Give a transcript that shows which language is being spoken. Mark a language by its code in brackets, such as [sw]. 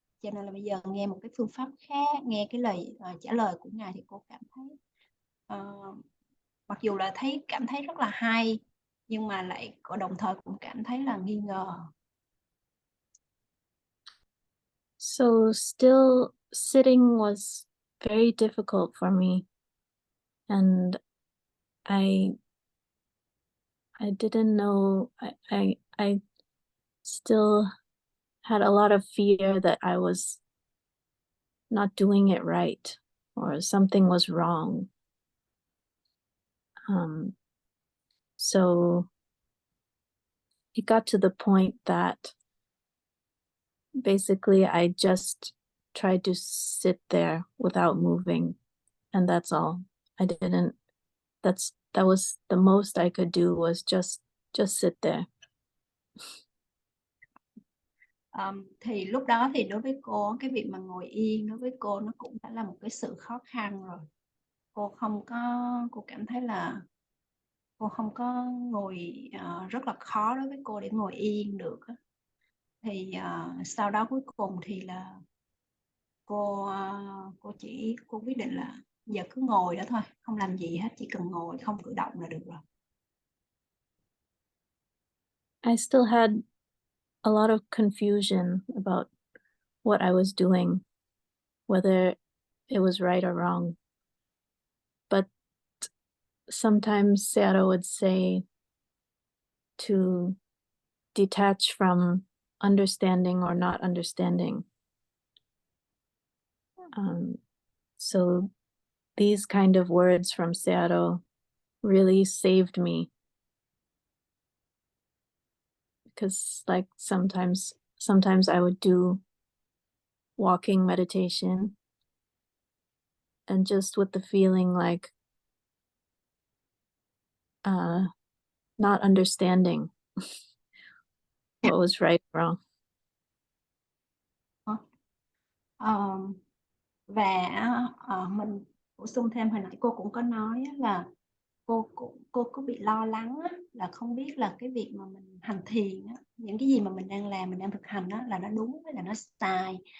[vi] Cho nên là bây giờ nghe một cái phương pháp khác, nghe cái lời trả lời của Ngài thì cô cảm thấy mặc dù là cảm thấy rất là hay, nhưng mà lại đồng thời cũng cảm thấy là nghi ngờ. [en] So still sitting was very difficult for me, and I didn't know, I still had a lot of fear that I was not doing it right or something was wrong. So it got to the point that basically I just tried to sit there without moving, and that's all. I didn't. That was the most I could do, was just sit there. [vi] Thì lúc đó thì đối với cô, cái việc mà ngồi yên đối với cô nó cũng đã là một cái sự khó khăn rồi. Cô cảm thấy là cô không có ngồi, rất là khó đối với cô để ngồi yên được. Thì sau đó cuối cùng thì là cô quyết định là giờ cứ ngồi đó thôi, không làm gì hết, chỉ cần ngồi không cử động là được rồi. [en] I still had a lot of confusion about what I was doing, whether it was right or wrong. But sometimes Sayadaw would say to detach from understanding or not understanding. So these kind of words from Sayadaw really saved me. Because like sometimes I would do walking meditation and just with the feeling like not understanding what was right or wrong. [vi] Và mình bổ sung thêm, hồi nãy cô cũng có nói là cô có bị lo lắng là không biết là cái việc mà mình hành thiền, những cái gì mà mình đang làm, mình đang thực hành là nó đúng hay là nó sai.